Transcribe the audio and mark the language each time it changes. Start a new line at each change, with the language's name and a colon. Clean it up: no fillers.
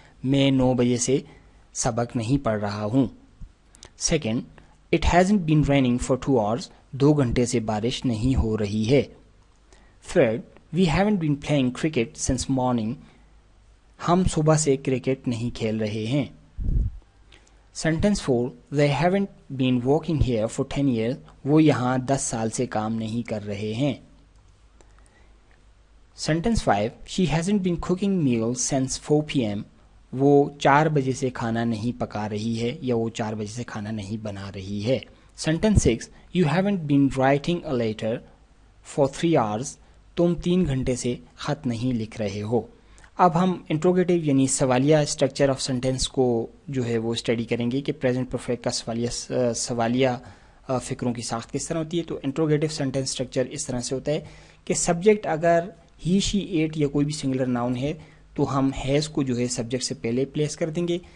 Urdu: میں 9 بجے سے سبق نہیں پڑھ رہا ہوں.
English: Second, it hasn't been raining for 2 hours.
Urdu: 2 گھنٹے سے بارش نہیں ہو رہی ہے.
English: Third, we haven't been playing cricket since morning.
Urdu: ہم صبح سے کرکٹ نہیں کھیل رہے ہیں.
English: Sentence 4، they haven't been working here for 10 years.
Urdu: وہ یہاں 10 سال سے کام نہیں کر رہے ہیں.
English: Sentence 5، she hasn't been cooking meals since 4 p.m.
Urdu: وہ 4 بجے سے کھانا نہیں پکا رہی ہے، یا وہ 4 بجے سے کھانا نہیں بنا رہی ہے.
English: Sentence 6، you haven't been writing a letter for 3 hours.
Urdu: تم 3 گھنٹے سے خط نہیں لکھ رہے ہو. اب ہم انٹروگیٹو یعنی سوالیہ اسٹرکچر آف سینٹینس کو جو ہے وہ اسٹڈی کریں گے کہ پریزنٹ پرفیکٹ کا سوالیہ فکروں کی ساخت کس طرح ہوتی ہے. تو انٹروگیٹو سینٹینس اسٹرکچر اس طرح سے ہوتا ہے کہ سبجیکٹ اگر ہی، شی، ایٹ یا کوئی بھی سنگولر ناؤن ہے، تو ہم ہیز کو جو ہے سبجیکٹ سے پہلے پلیس کر دیں گے.